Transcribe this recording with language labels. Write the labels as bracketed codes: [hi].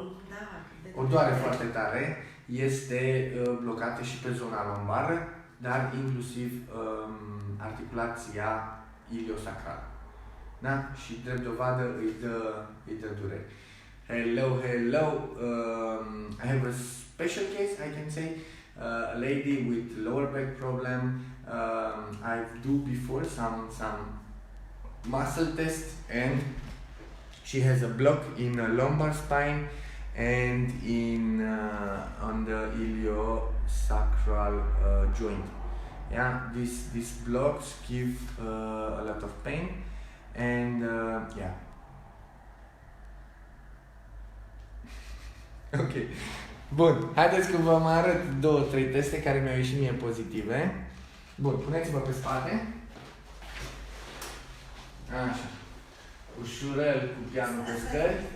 [ro] Da. O doare foarte tare. Este blocată și pe zona lombară, dar inclusiv articulația iliosacrală. Da? Și drept dovadă îi dă durere. [en] Hello, hello. I have a special case, I can say. A lady with lower back problem. I've do before some muscle tests, and she has a block in the lumbar spine and in on the iliosacral joint. Yeah, these blocks give a lot of pain, and yeah. Ok. [ro] Bun, haideți că vă mai arăt 2-3 teste care mi-au ieșit mie pozitive. Bun, puneți-vă pe spate. Așa. Ușurel cu pianul pe scări.